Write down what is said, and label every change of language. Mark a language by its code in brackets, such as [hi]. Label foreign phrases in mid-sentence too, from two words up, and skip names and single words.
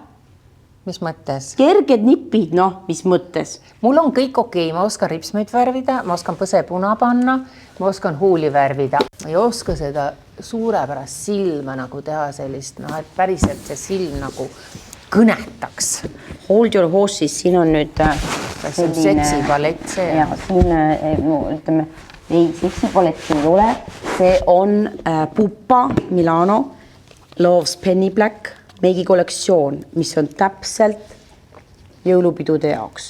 [et] Mis mõttes? Kerged nipid, mis mõttes? Mul on kõik okei, ma oskan ripsmeid värvida, ma oskan põsepuna panna, ma oskan huuli värvida. Ma ei oska seda suurepärast silma nagu teha sellist, et päriselt see silm nagu kõnetaks. [en] Hold your horses, [et] siin on nüüd seksipalett see. Ja siin, ütleme, ei, seksipalett siin ei ole. See on Pupa Milano Loves Penny Black meigi kollektsioon, mis on täpselt jõulupidude jaoks.